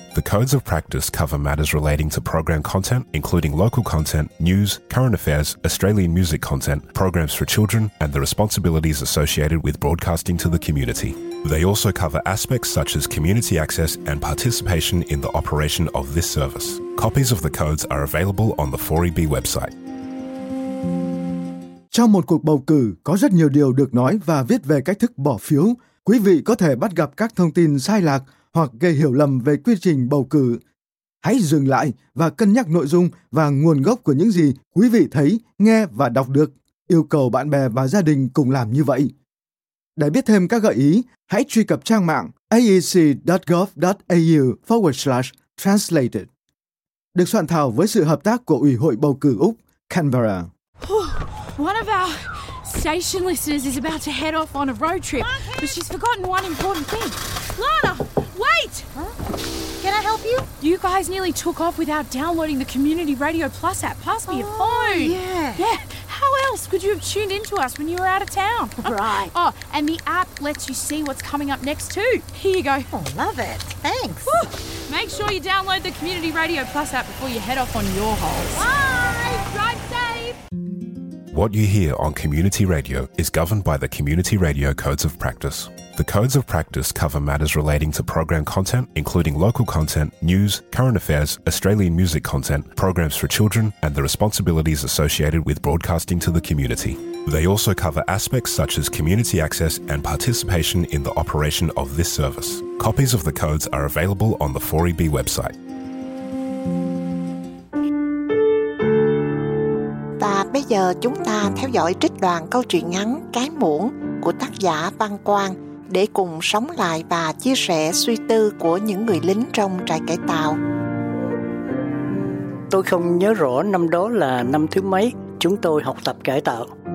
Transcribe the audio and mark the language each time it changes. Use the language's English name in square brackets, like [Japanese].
[English] The Codes of Practice cover matters relating to program content, including local content, news, current affairs, Australian music content, programs for children, and the responsibilities associated with broadcasting to the community. They also cover aspects such as community access and participation in the operation of this service. Copies of the codes are available on the 4EB website. [Vietnamese] Trong một cuộc bầu cử, có rất nhiều điều được nói và viết về cách thức bỏ phiếu. Quý vị có thể bắt gặp các thông tin sai lạc hoặc gây hiểu lầm về quy trình bầu cử. Hãy dừng lại và cân nhắc nội dung và nguồn gốc của những gì quý vị thấy, nghe và đọc được. Yêu cầu bạn bè và gia đình cùng làm như vậy. Để biết thêm các gợi ý, hãy truy cập trang mạng aec.gov.au/translated. Được soạn thảo với sự hợp tác của Ủy hội Bầu cử Úc, Canberra. [English] One of our station listeners is about to head off on a road trip, but she's forgotten one important thing. Lana, wait! Huh? Can I help you? You guys nearly took off without downloading the Community Radio Plus app. Pass me your phone. Yeah. How else could you have tuned into us when you were out of town? Right. Oh, and the app lets you see what's coming up next too. Here you go. Oh, love it. Thanks. Whew. Make sure you download the Community Radio Plus app before you head off on your holes. Bye! Drive safe! What you hear on community radio is governed by the Community Radio Codes of Practice. The Codes of Practice cover matters relating to program content, including local content, news, current affairs, Australian music content, programs for children, and the responsibilities associated with broadcasting to the community. They also cover aspects such as community access and participation in the operation of this service. Copies of the codes are available on the 4EB website. [Vietnamese] Bây giờ chúng ta theo dõi trích đoạn câu chuyện ngắn Cái Muỗng của tác giả Văn Quang để cùng sống lại và chia sẻ suy tư của những người lính trong trại cải tạo. Tôi không nhớ rõ năm đó là năm thứ mấy chúng tôi học tập cải tạo.